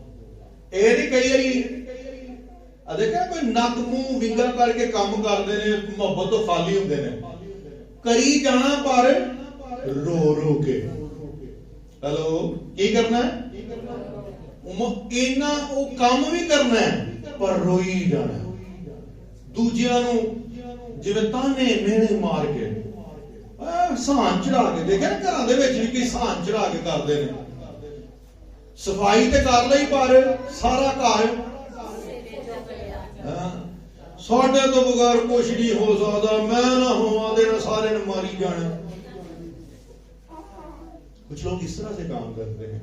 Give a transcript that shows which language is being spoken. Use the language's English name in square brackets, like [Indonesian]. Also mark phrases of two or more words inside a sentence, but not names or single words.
[Urdu] دیکھا کوئی نک منہ ونگا کر کے کام کرتے ہیں, محبت تو خالی ہوتے ہیں, [Punjabi] کری جانا پر رو رو کے. ہلو کی کرنا ہے؟ [Urdu] وہ کام بھی کرنا ہے پر [Punjabi] روئی جانا [Urdu] ہے. [Punjabi] دوجیاں نو جویں تانے مینے مار کے سہان چڑھا کے, دیکھیں نا گھراں دے وچ بھی سہان چڑھا کے [Urdu] کرتے ہیں. [Punjabi] صفائی تے کر لئی پر سارا گھر ساڈے تو بغیر [Urdu] کچھ نہیں ہو سکتا, [Punjabi] میں نہ ہوا تے سارے نے ماری جانا. [Urdu] کچھ لوگ اس طرح سے کام کرتے ہیں.